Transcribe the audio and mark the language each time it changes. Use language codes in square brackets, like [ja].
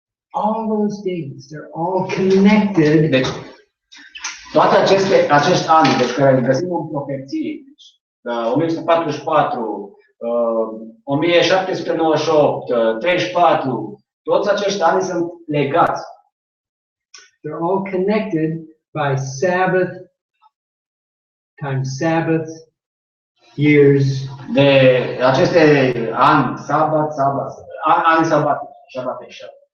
[en] All those dates, they're all connected. [ro] Deci, toate acești ani, deci care găsim în profeții, 1844, 1798, 34, toți acești ani sunt legați. [en] They're all connected by Sabbath times Sabbath years. [ro] De aceste ani, ani sabatice.